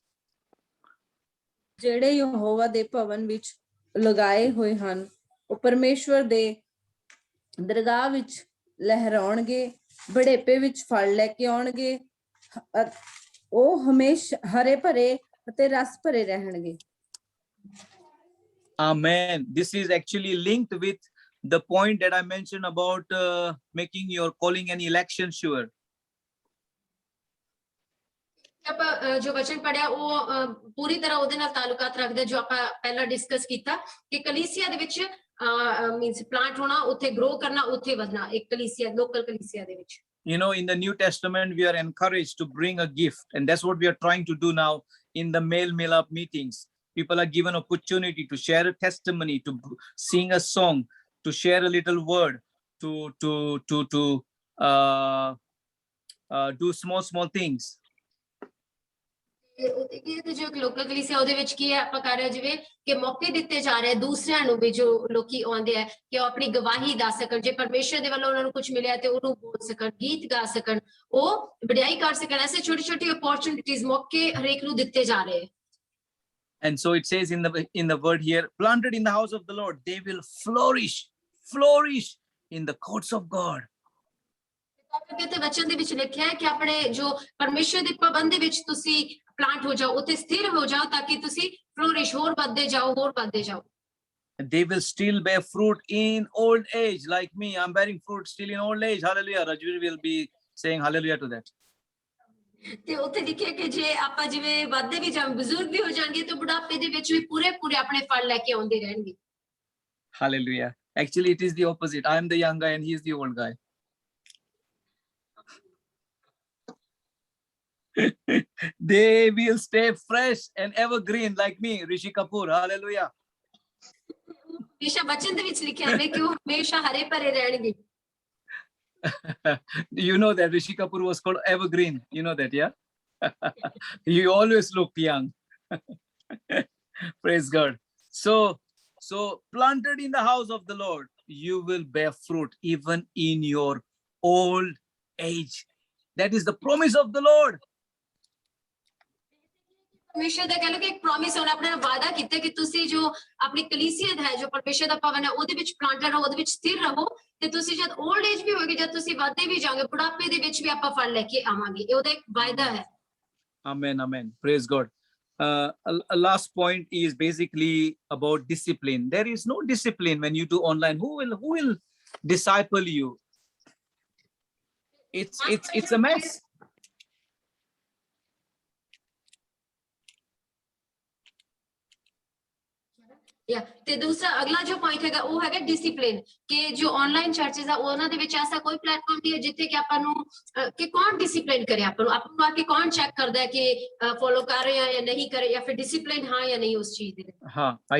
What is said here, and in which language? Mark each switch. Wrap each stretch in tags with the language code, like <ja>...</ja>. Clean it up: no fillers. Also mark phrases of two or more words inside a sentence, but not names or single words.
<pa>ਜਿਹੜੇ ਯਹੋਵਾ ਦੇ ਭਵਨ ਵਿੱਚ ਲਗਾਏ ਹੋਏ ਹਨ, ਉਹ ਪਰਮੇਸ਼ਵਰ ਦੇ ਦਰਗਾਹ ਵਿੱਚ ਲਹਿਰਾਉਣਗੇ, ਬੜੇਪੇ ਵਿੱਚ ਫਲ ਲੈ ਕੇ ਆਉਣਗੇ, ਉਹ ਹਮੇਸ਼ਾ ਹਰੇ ਭਰੇ ਅਤੇ ਰਸ ਭਰੇ ਰਹਿਣਗੇ।</pa> <en>Amen. This is actually linked with the point that I mentioned about making your calling and election sure.</en> <pa>ਆਪਾਂ ਜੋ ਵਚਨ ਪੜਿਆ ਉਹ ਪੂਰੀ ਤਰ੍ਹਾਂ ਉਹਦੇ ਨਾਲ ਤਾਲੁਕਾਤ ਰੱਖਦਾ ਜੋ ਆਪਾਂ ਪਹਿਲਾਂ ਡਿਸਕਸ ਕੀਤਾ ਕਿ ਕਲੀਸਿਆ ਦੇ ਵਿੱਚ</pa> <en>means plant</en> <pa>ਹੋਣਾ ਉੱਥੇ ਗਰੋ ਕਰਨਾ ਉੱਥੇ ਵਧਣਾ ਇੱਕ ਕਲੀਸਿਆ ਲੋਕਲ ਕਲੀਸਿਆ ਦੇ ਵਿੱਚ</pa> <en>You know, in the New Testament, we are encouraged to bring a gift, and that's what we are trying to do now in the male up meetings. People are given opportunity to share a testimony, to sing a song, to share a little word, to do small things.</en> <pa>ਤੇ ਜੋ ਲੋਕਲ ਕਲੀਸਿਆ ਉਹਦੇ ਵਿੱਚ ਕੀ ਹੈ ਆਪਾਂ ਕਰ ਰਹੇ ਜਿਵੇਂ ਕਿ ਮੌਕੇ ਦਿੱਤੇ ਜਾ ਰਹੇ ਦੂਸਰਿਆਂ ਨੂੰ ਵੀ ਜੋ ਲੋਕੀ ਆਉਂਦੇ ਆ ਕਿ ਉਹ ਆਪਣੀ ਗਵਾਹੀ ਦੱਸ ਸਕਣ ਜੇ ਪਰਮੇਸ਼ਰ ਦੇ ਵੱਲੋਂ ਉਹਨਾਂ ਨੂੰ ਕੁਝ ਮਿਲਿਆ ਤੇ ਉਹਨੂੰ ਬੋਲ ਸਕਣ ਗੀਤ ਗਾ ਸਕਣ ਉਹ ਵਡਿਆਈ ਕਰ ਸਕਣ ਐਸੇ ਛੋਟੀ ਛੋਟੀ ਓਪਰਚੁਨਿਟੀਜ਼ ਮੌਕੇ ਹਰੇਕ ਨੂੰ ਦਿੱਤੇ ਜਾ ਰਹੇ</pa> <en>And so it says in the word here, planted in the house of the Lord, they will flourish in the courts of God.</en> <pa>ਤੇ ਵਚਨ ਦੇ ਵਿੱਚ ਲਿਖਿਆ ਹੈ ਕਿ ਆਪਣੇ ਜੋ ਪਰਮੇਸ਼ਰ ਦੇ ਪਾਬੰਦੀ ਵਿੱਚ ਤੁਸੀਂ ਪਲਾਂਟ ਹੋ ਜਾਓ ਉੱਥੇ ਸਥਿਰ ਹੋ ਜਾਓ ਤਾਂ ਕਿ ਤੁਸੀਂ ਫਲੋਰਿਸ਼ ਹੋਰ ਵੱਧਦੇ ਜਾਓ</pa> <en>And they will still bear fruit in old age, like me. I'm bearing fruit still in old age. Hallelujah. Rajveer will be saying hallelujah to that.</en> <pa>ਤੇ ਉੱਥੇ ਲਿਖਿਆ ਕਿ ਜੇ ਆਪਾਂ ਜਿਵੇਂ ਵੱਧਦੇ ਵੀ ਜਾਂ ਬਜ਼ੁਰਗ ਵੀ ਹੋ ਜਾਣਗੇ ਤਾਂ ਬੁਢਾਪੇ ਦੇ ਵਿੱਚ ਵੀ ਪੂਰੇ ਆਪਣੇ ਫਲ ਲੈ ਕੇ ਆਉਂਦੇ ਰਹਿਣਗੇ</pa> <en>Hallelujah. Actually, it is the opposite. I am the young guy and he is the old guy. They will stay fresh and evergreen like me, Rishi Kapoor. Hallelujah.</en> <pa>ਹਮੇਸ਼ਾ ਵਚਨ ਦੇ ਵਿੱਚ ਲਿਖਿਆ ਹੈ ਕਿ ਉਹ ਹਮੇਸ਼ਾ ਹਰੇ ਭਰੇ ਰਹਿਣਗੇ</pa> <en>You know that Rishi Kapoor was called evergreen. You know that, yeah? He always looked young. Praise God. So planted in the house of the Lord, you will bear fruit even in your old age. That is the promise of the Lord.</en> <pa>ਪਰਮੇਸ਼ਰ ਦਾ ਕਹਿ ਲਓ ਕਿ ਇੱਕ ਪ੍ਰੋਮਿਸ ਉਹਨੇ ਆਪਣੇ ਨਾਲ ਵਾਅਦਾ ਕੀਤਾ ਕਿ ਤੁਸੀਂ ਜੋ ਆਪਣੀ ਕਲੀਸੀਅਤ ਹੈ ਜੋ ਪਰਮੇਸ਼ਰ ਦਾ ਭਵਨ ਹੈ ਉਹਦੇ ਵਿੱਚ ਪਲਾਂਟਡ ਰਹੋ ਉਹਦੇ ਵਿੱਚ ਸਥਿਰ ਰਹੋ ਤੇ ਤੁਸੀਂ ਜਦ</pa> <en>old age</en> <pa>ਵੀ ਹੋਗੇ ਜਦ ਤੁਸੀਂ ਵੱਧਦੇ ਵੀ ਜਾਓਗੇ ਬੁਢਾਪੇ ਦੇ ਵਿੱਚ ਵੀ ਆਪਾਂ ਫਲ ਲੈ ਕੇ ਆਵਾਂਗੇ ਇਹ ਉਹਦਾ ਇੱਕ ਵਾਅਦਾ ਹੈ</pa> <en>Amen. Praise God. A last point is basically about discipline. There is no discipline when you do online. Who will disciple you? It's a mess.</en> <pa>ਤੇ ਦੂਸਰਾ ਅਗਲਾ ਜੋ ਪੁਆਇੰਟ ਹੈਗਾ ਉਹ ਹੈਗਾ ਡਿਸਪਲਿਨ ਕਿ ਜੋ</pa> <en>online churches</en> <pa>ਆ ਉਹਨਾਂ ਦੇ ਵਿੱਚ ਐਸਾ ਕੋਈ ਪਲੇਟਫਾਰਮ ਨਹੀਂ ਹੈ ਜਿੱਥੇ ਕਿ ਆਪਾਂ ਨੂੰ ਕਿ ਕੌਣ ਡਿਸਪਲਿਨ ਕਰੇ ਆਪਾਂ ਨੂੰ ਆ ਕੇ ਕੌਣ ਚੈੱਕ ਕਰਦਾ ਹੈ ਕਿ ਫੋਲੋ ਕਰ ਰਹੇ ਆ ਜਾਂ ਨਹੀਂ ਕਰ ਰਹੇ ਜਾਂ ਫਿਰ ਡਿਸਪਲਿਨ ਹਾਂ ਜਾਂ ਨਹੀਂ ਉਸ ਚੀਜ਼ ਦੇ ਵਿੱਚ</pa>